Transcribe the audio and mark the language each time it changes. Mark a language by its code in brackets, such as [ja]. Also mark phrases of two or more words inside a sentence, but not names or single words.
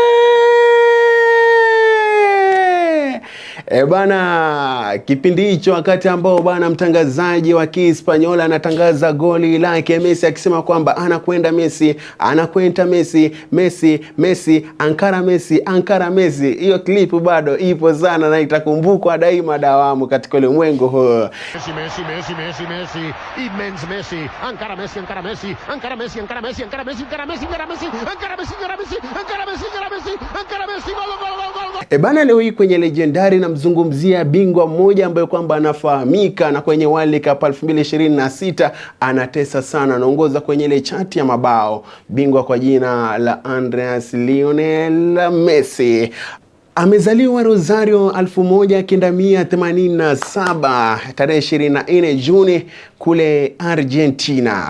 [sw] Bana, kipindi hicho wakati ambao bana mtangazaji wa Kihispaniola anatangaza goli lake Messi akisema kwamba anakwenda Messi, anakwenda Messi, Messi, Messi, Ankara Messi, Ankara Messi. Hiyo clip bado ipo sana na itakumbukwa daima dawamu katika ulimwengu huu. [es] Messi, Messi, Messi, Messi, Messi, immense Messi, Ankara Messi, Ankara Messi, Ankara Messi, Ankara Messi, Ankara Messi, Ankara Messi, Ankara Messi, Ankara Messi, Ankara Messi, Ankara Messi, Ankara Messi, Ankara Messi, gol, gol, gol, gol. [sw] Bana, leo hii kwenye legendary na mzungumzia bingwa mmoja ambaye kwamba anafahamika na kwenye World Cup 2026 anatesa sana, anaongoza kwenye ile chati ya mabao, bingwa kwa jina la Andres Lionel Messi. Amezaliwa Rosario 1987 tarehe 24 Juni kule Argentina.